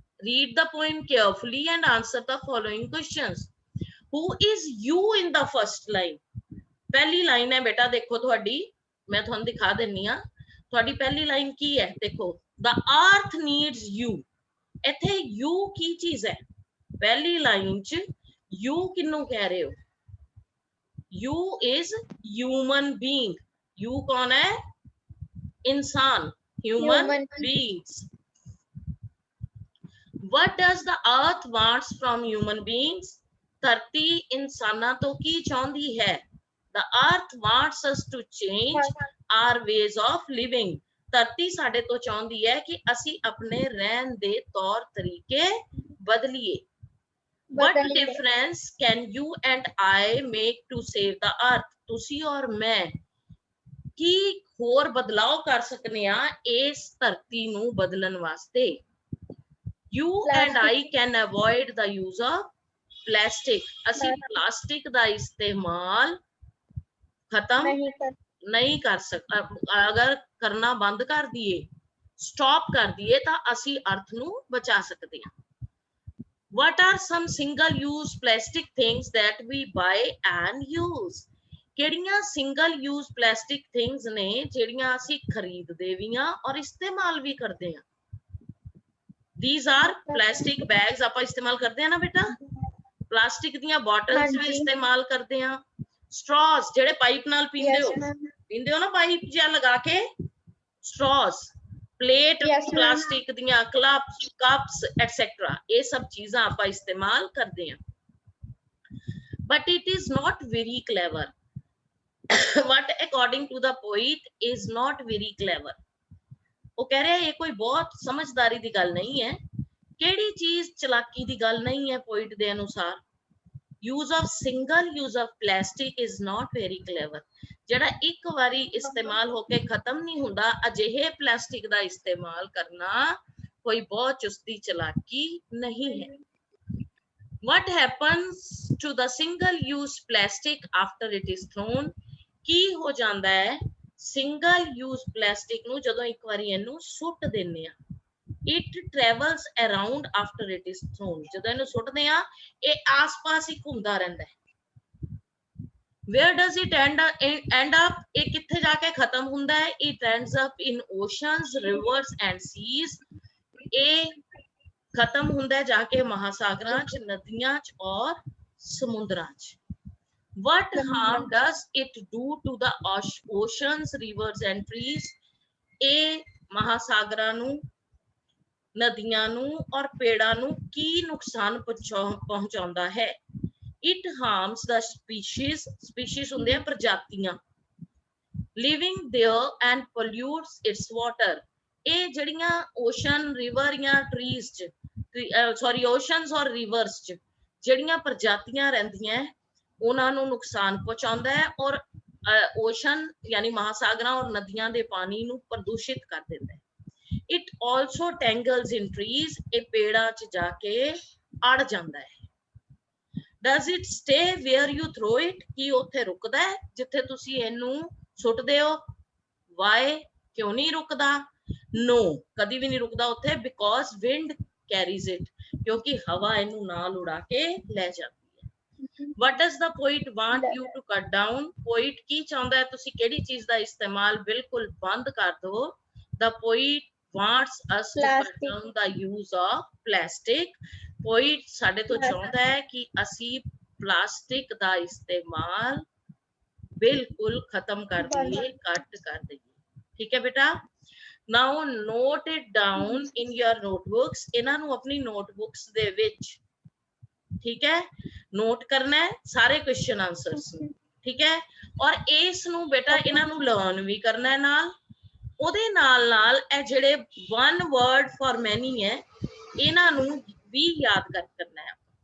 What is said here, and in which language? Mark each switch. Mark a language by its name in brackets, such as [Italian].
[English] Read the poem carefully and answer the following questions. Who is you in the first line? [Punjabi] ਪਹਿਲੀ line ਹੈ ਬੇਟਾ, ਦੇਖੋ ਤੁਹਾਡੀ, ਮੈਂ ਤੁਹਾਨੂੰ ਦਿਖਾ ਦਿੰਨੀ ਆ. ਤੁਹਾਡੀ ਪਹਿਲੀ ਲਾਈਨ ਕੀ ਹੈ, ਦੇਖੋ, [English] the earth needs you. [Punjabi] ਇੱਥੇ you ਕੀ ਚੀਜ਼ ਹੈ? ਪਹਿਲੀ ਲਾਈਨ 'ਚ you ਕਿਹਨੂੰ ਕਹਿ ਰਹੇ ਹੋ? [English] you is human being. you [Punjabi] ਕੌਣ ਹੈ? [English] ਇਨਸਾਨ, human beings. What does the earth wants from human beings? [Punjabi] ਧਰਤੀ ਇਨਸਾਨਾਂ ਤੋਂ ਕੀ ਚਾਹੁੰਦੀ ਹੈ? [English] The earth wants us to change our ways of living. [Punjabi] ਧਰਤੀ ਸਾਡੇ ਤੋਂ ਚਾਹੁੰਦੀ ਹੈ ਕਿ ਅਸੀਂ ਆਪਣੇ ਰਹਿਣ ਦੇ ਤੌਰ ਤਰੀਕੇ ਬਦਲੀਏ। [English] What difference can you and I make to save the earth? [Punjabi] ਤੁਸੀਂ ਔਰ ਮੈਂ ਕੀ ਹੋਰ ਬਦਲਾਅ ਕਰ ਸਕਨੇ ਆ ਇਸ ਧਰਤੀ ਨੂੰ ਬਦਲਣ ਵਾਸਤੇ? [English] You and I can avoid the use of plastic. [Punjabi] ਅਸੀਂ ਪਲਾਸਟਿਕ ਦਾ ਇਸਤੇਮਾਲ ਖਤਮ ਨਹੀਂ ਕਰ ਅਗਰ ਕਰਨਾ ਬੰਦ ਕਰ ਦਈਏ, ਸਟਾਪ ਕਰ ਦਈਏ ਤਾਂ ਅਸੀਂ ਅਰਥ ਨੂੰ ਬਚਾ ਸਕਦੇ ਹਾਂ। [English] What are some single use plastic things that we buy and use? [Punjabi] ਕਿਹੜੀਆਂ ਸਿੰਗਲ ਯੂਜ਼ ਪਲਾਸਟਿਕ ਥਿੰਗਸ ਨੇ ਜਿਹੜੀਆਂ ਅਸੀਂ ਖਰੀਦਦੇ ਵੀ ਆ ਔਰ ਇਸਤੇਮਾਲ ਵੀ ਕਰਦੇ ਆ? [English] These are plastic bags. [Punjabi] ਆਪਾਂ ਇਸਤੇਮਾਲ ਕਰਦੇ ਆ ਨਾ ਬੇਟਾ? ਪਲਾਸਟਿਕ ਦੀਆਂ ਬੋਟਲਸ ਵੀ ਇਸਤੇਮਾਲ ਕਰਦੇ ਆ। ਸਟ੍ਰॉज ਜਿਹੜੇ ਪਾਈਪ ਨਾਲ ਪੀਂਦੇ ਹੋ ਨਾ, ਪਾਈਪ ਜਿਹਾ ਲਗਾ ਕੇ, ਸਟ੍ਰॉज, ਪਲੇਟ ਪਲਾਸਟਿਕ ਦੀਆਂ, ਕੱਪਸ ਐਟਸੈਟਰਾ, ਇਹ ਸਭ ਚੀਜ਼ਾਂ ਆਪਾਂ ਇਸਤੇਮਾਲ ਕਰਦੇ ਆ। [English] But it is not very clever. What according to the poet is not very clever. [Punjabi] ਉਹ ਕਹਿ ਰਿਹਾ ਇਹ ਕੋਈ ਬਹੁਤ ਸਮਝਦਾਰੀ ਦੀ ਗੱਲ ਨਹੀਂ ਹੈ। ਕਿਹੜੀ ਚੀਜ਼ ਚਲਾਕੀ ਦੀ ਗੱਲ ਨਹੀਂ ਹੈ ਪੋਇਟ ਦੇ ਅਨੁਸਾਰ? [English] use of single use of plastic is not very clever. [Punjabi] ਜਿਹੜਾ ਇੱਕ ਵਾਰੀ ਇਸਤੇਮਾਲ ਹੋ ਕੇ ਖਤਮ ਨਹੀਂ ਹੁੰਦਾ, ਅਜਿਹੇ ਪਲਾਸਟਿਕ ਦਾ ਇਸਤੇਮਾਲ ਕਰਨਾ ਕੋਈ ਬਹੁਤ ਚੁਸਤੀ ਚਲਾਕੀ ਨਹੀਂ ਹੈ। [English] What happens to the single use plastic after it is thrown? [Punjabi] ਕੀ ਹੋ ਜਾਂਦਾ ਹੈ ਸਿੰਗਲ ਯੂਜ਼ ਪਲਾਸਟਿਕ ਨੂੰ ਜਦੋਂ ਇੱਕ ਵਾਰੀ ਇਹਨੂੰ ਸੁੱਟ ਦਿੰਨੇ ਆ? [English] It travels around after it is thrown. [Punjabi] ਜਦੋਂ ਇਹਨੂੰ ਸੁੱਟਦੇ ਆ ਇਹ ਆਸ-ਪਾਸ ਹੀ ਘੁੰਮਦਾ ਰਹਿੰਦਾ ਹੈ। [English] Where does it end up? [Punjabi] ਇਹ ਕਿੱਥੇ ਜਾ ਕੇ ਖਤਮ ਹੁੰਦਾ ਹੈ? [English] It ends up in oceans, rivers and seas. [Punjabi] ਇਹ ਖਤਮ ਹੁੰਦਾ ਹੈ ਜਾ ਕੇ ਮਹਾਸਾਗਰਾਂ 'ਚ, ਨਦੀਆਂ 'ਚ ਔਰ ਸਮੁੰਦਰਾਂ 'ਚ। [English] What harm does it do to the oceans, rivers and trees? [Punjabi] ਇਹ ਮਹਾਸਾਗਰਾਂ ਨੂੰ, ਨਦੀਆਂ ਨੂੰ ਔਰ ਪੇੜਾਂ ਨੂੰ ਕੀ ਨੁਕਸਾਨ ਪਹੁੰਚਾਉਂਦਾ ਹੈ? [English] It harms the species. Species [Punjabi] ਹੁੰਦੇ ਆ ਪ੍ਰਜਾਤੀਆਂ, [English] living there and pollutes its water. [Punjabi] ਇਹ ਜਿਹੜੀਆਂ ਓਸ਼ਨ, ਰਿਵਰ ਜਾਂ ਟਰੀਜ਼ 'ਚ, ਓਸ਼ਨਸ ਔਰ ਰਿਵਰਸ 'ਚ ਜਿਹੜੀਆਂ ਪ੍ਰਜਾਤੀਆਂ ਰਹਿੰਦੀਆਂ ਉਹਨਾਂ ਨੂੰ ਨੁਕਸਾਨ ਪਹੁੰਚਾਉਂਦਾ ਹੈ ਔਰ ਓਸ਼ਨ ਯਾਨੀ ਮਹਾਸਾਗਰਾਂ ਔਰ ਨਦੀਆਂ ਦੇ ਪਾਣੀ ਨੂੰ ਪ੍ਰਦੂਸ਼ਿਤ ਕਰ ਦਿੰਦਾ ਹੈ। [English] It also tangles in trees. [Punjabi] ਇਹ ਪੇੜਾਂ 'ਚ ਜਾ ਕੇ ਅੜ ਜਾਂਦਾ ਹੈ। [English] Does it stay where you throw it? [Punjabi] ਕੀ ਉੱਥੇ ਰੁਕਦਾ ਹੈ ਜਿੱਥੇ ਤੁਸੀਂ ਇਹਨੂੰ ਸੁੱਟਦੇ ਹੋ? [English] Why? [Punjabi] ਕਿਉਂ ਨਹੀਂ ਰੁਕਦਾ? [English] No, [Punjabi] ਕਦੀ ਵੀ ਨਹੀਂ ਰੁਕਦਾ ਉੱਥੇ, [English] because wind carries it. [Punjabi] ਕਿਉਂਕਿ ਹਵਾ ਇਹਨੂੰ ਨਾਲ ਉਡਾ ਕੇ ਲੈ ਜਾਂਦੀ। [English] What does the poet want you to cut down? [Punjabi] Poet ਕੀ ਚਾਹੁੰਦਾ ਹੈ ਤੁਸੀਂ ਕਿਹੜੀ ਚੀਜ਼ ਦਾ ਇਸਤੇਮਾਲ ਬਿਲਕੁਲ ਬੰਦ ਕਰ ਦਿਓ? [English] The poet wants us to cut down the use of plastic. [Punjabi] Poet ਸਾਡੇ ਤੋਂ ਚਾਹੁੰਦਾ ਹੈ ਕਿ ਅਸੀਂ ਪਲਾਸਟਿਕ ਦਾ ਇਸਤੇਮਾਲ ਬਿਲਕੁਲ ਖਤਮ ਕਰ ਦਈਏ, ਕੱਟ ਕਰ ਦਈਏ। ਠੀਕ ਹੈ ਬੇਟਾ? [English] Now note it down in your notebooks. [Punjabi] ਇਹਨਾਂ ਨੂੰ ਆਪਣੀ ਨੋਟਬੁੱਕਸ ਦੇ ਵਿੱਚ, ਠੀਕ ਹੈ, ਨੋਟ ਕਰਨਾ ਹੈ ਸਾਰੇ ਕੁਐਸਚਨ ਆਨਸਰਸ ਨੂੰ। ਠੀਕ ਹੈ? ਔਰ ਇਸ ਨੂੰ ਬੇਟਾ ਇਹਨਾਂ ਨੂੰ ਲਰਨ ਵੀ ਕਰਨਾ ਹੈ ਨਾਲ। ਉਹਦੇ ਨਾਲ ਇਹ ਜਿਹੜੇ [English] one word for many [Punjabi] ਹੈ ਇਹਨਾਂ ਨੂੰ ਵੀ ਯਾਦ ਕਰਨਾ ਹੈ।